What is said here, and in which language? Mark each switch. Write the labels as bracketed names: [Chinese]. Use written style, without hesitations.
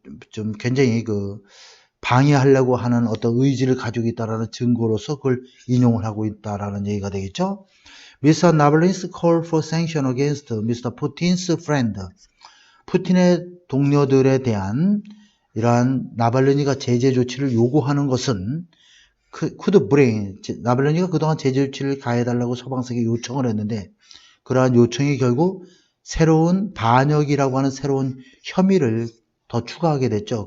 [Korean] 좀 굉장히 그 방해하려고 하는 어떤 의지를 가지고 있다라는 증거로서 그걸 인용을 하고 있다라는 얘기가 되겠죠. [English] Mr. Navalny's call for sanction against Mr. Putin's friend. [Korean] 푸틴의 동료들에 대한 이러한 나발리니가 제재 조치를 요구하는 것은 [English] could bring, [Korean] 나발로니가 그동안 제재 조치를 가해달라고 서방세계에 요청을 했는데 그러한 요청이 결국 새로운 반역이라고 하는 새로운 혐의를 더 추가하게 됐죠.